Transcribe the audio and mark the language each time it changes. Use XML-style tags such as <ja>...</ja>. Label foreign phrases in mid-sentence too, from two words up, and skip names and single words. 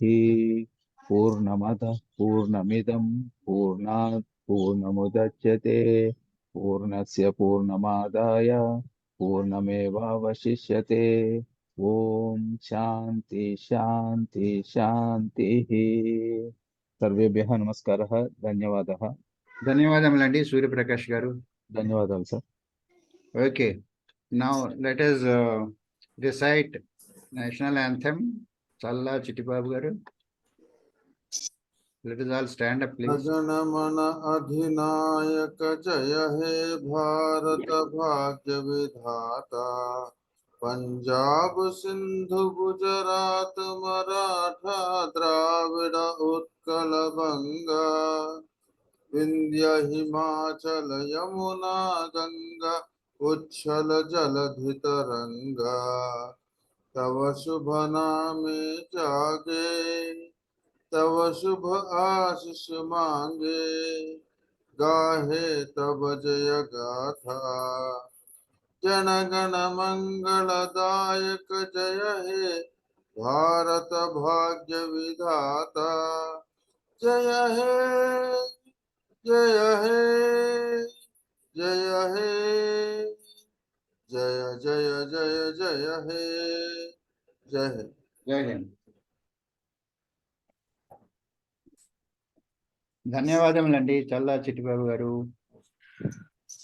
<sa>पूर्णमदः पूर्णमिदं पूर्णात् पूर्णमुदच्यते पूर्णस्य पूर्णमादाय पूर्णमेवावशिष्यते। ॐ शान्ति शान्ति शान्तिः। सर्वेभ्यः नमस्कारः। धन्यवादः।</sa> <te>ధన్యవాదములండి సూర్యప్రకాష్ గారు. ధన్యవాదాలు సార్.</te> <en>Okay, now let us recite national anthem. Challa Chittibabu garu. Let us all stand up, please.</en> <bn>জনগণ অধিনায়ক জয় হে ভারত ভাগ্য বিধাতা পাঞ্জাব সিন্ধু গুজরাট মারাঠা দ্রাবিড় উৎকল বঙ্গ বিন্ধ্য হিমাচল যমুনা গঙ্গা উচ্ছল জলধি তরঙ্গ তব শুভ নামে জাগে তব শুভ আশিস মাগে গাহে তব জয় গাথা জনগণ মঙ্গলদায়ক জয় হে ভারত ভাগ্য বিধাতা জয় হে জয় হে জয় হে জয় জয় জয় জয় হে জয় হে</bn> <hi>जय हिन्द.</hi> <te>ధన్యవాదములండి చల్లా చిట్టిబాబు గారు.</te>